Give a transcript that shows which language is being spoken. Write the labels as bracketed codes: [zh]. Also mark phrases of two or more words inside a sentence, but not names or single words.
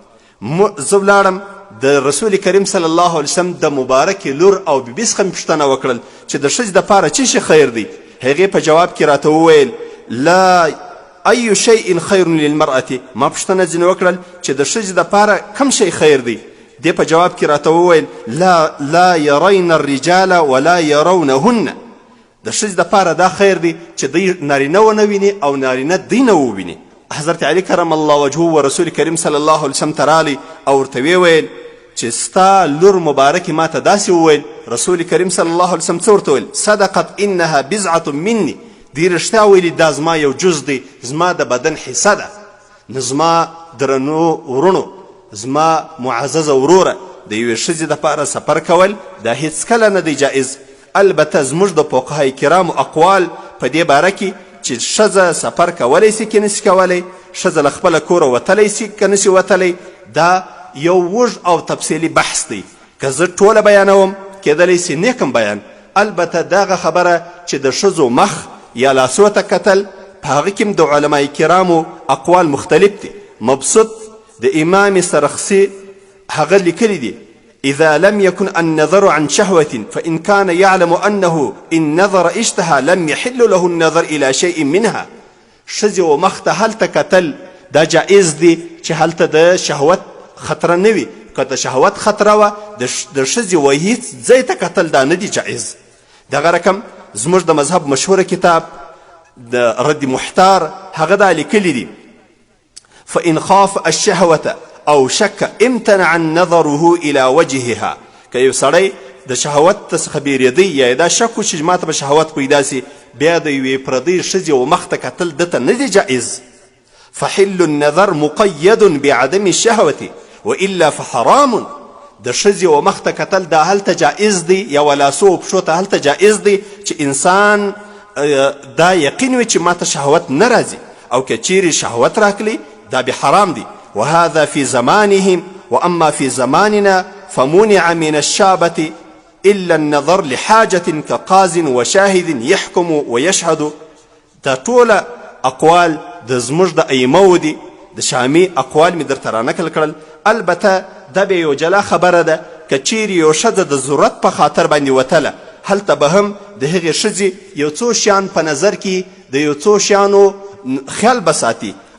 [ps] زه ولاړم د رسول کریم [ar] صلی الله علیه وسلم [ps] د مبارکې لور او بیبي څخه مې پوښتنه وکړل چې د ښځې دپاره څه شی خیر دی. هغې په جواب کې راته وویل [ar] لا ای شیء خیر للمرأة [ps] ما پوښتنه ځینې وکړل چې د ښځې دپاره کم شی خیر دی. دې په جواب کې راته وویل [ar] لا یرین الرجال ولا یرونهن [ps] د ښځې دپاره دا خیر دی چې دوی نارینه ونه ویني او نارینه دوی نه وویني. حضرت علی [ar] کرم الله وجهه [ps] و رسول کریم [ar] صلی الله علیه وسلم [ps] ته رالی او ورته ویل چې ستا لور مبارکې ما ته داسې وویل. رسول کریم [ar] صلی الله علیه وسلم [ps] څه ورته ویل [ar] صدقت انها بضعة مني [ps] دی رښتیا ویلي دا زما یو جز دی زما د بدن حصه ده. نو زما درنو ورونو زما معززه وروره د یوې ښځې دپاره سفر کول دا هیڅکله نه دی جایز. البته زموږ د فقهای کرامو اقوال په دې باره کې چې ښځه سفر کولی سي که نسي کولی ښځه له خپله کوره وتلی سي که نسي وتلی دا یو اوږد او تفصیلي بحث دی. که زه ټوله بیانوم کیدلی سي نیکم بیان. البته دغه خبره چې د ښځو مخ یا لاسو ته کتل په هغه کې د علمای کرامو اقوال مختلف دي. مبسوط د امام سرخسی هغه لیکلی دي [ar] اذا لم يكن النظر عن شهوة فإن كان يعلم أنه إن نظر اشتهى لم يحل له النظر إلى شيء منها. [ps] ښځې و مخ ته هلته کتل دا جایز دی چې هلته د شهوت خطره نه وي. که د شهوت خطره وه د ښځې و هیڅ ځای ته کتل دا نه دی جایز. دغه رقم زموږ د مذهب مشهوره کتاب د رد محتار هغه دا لیکلی دی [ar] فإن خاف الشهوة او شک امتنع نظره الى وجهها. [ps] که یو سړی د شهوت څخه بیریدی یا دا شک و چې ما ته به شهوت پیدا سي بیا د یوې پردۍ ښځې و مخ ته کتل دته نه دی جایز. [ar] فحل النظر مقید بعدم الشهوة والا فحرام. [ps] د ښځې و مخ ته کتل دا هلته جایز دی یا ولاسو و پښو ته هلته جایز دی چې انسان دا یقین وي چې ما ته شهوت نه راځي او که چیرې شهوت راکلی دا به حرام دی. [ar] وهذا في زمانهم وأما في زماننا فمنع من الشابة إلا النظر لحاجة كقاز وشاهد يحكم ويشهد. [ps] دا ټوله اقوال د زموږ د ائمو دي د شامي اقوال مې درته رانقل کړل. البته دا به یو جلا خبره ده که چیرې یو ښځه د ضرورت په خاطر باندې وتله هلته به هم د هغې ښځې یو څو شیان په نظر کې د یو څو شیانو خیال به ساتي.